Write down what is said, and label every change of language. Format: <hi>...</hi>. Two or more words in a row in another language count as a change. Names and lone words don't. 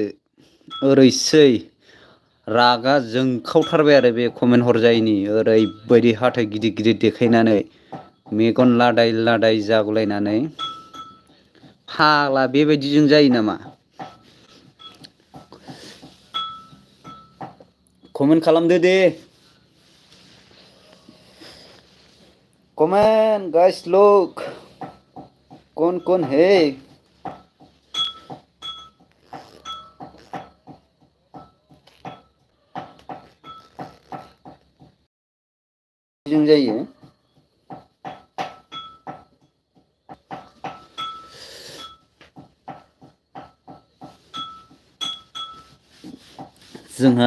<brx>ओरैसै रागा जोंखावथारबाय आरो बे कमेन्ट हरजायैनि, ओरैबायदि हाथाय गिदिर देखायनानै मेगन लादाय लादाय जागुलायनानै फाग्ला बेबायदिजों जायो नामा? कमेन्ट खालामदो दे।</brx> <en>comment guys</en> <hi>लुक कौन है?</hi> <brx>जों जायो जोंहा</brx>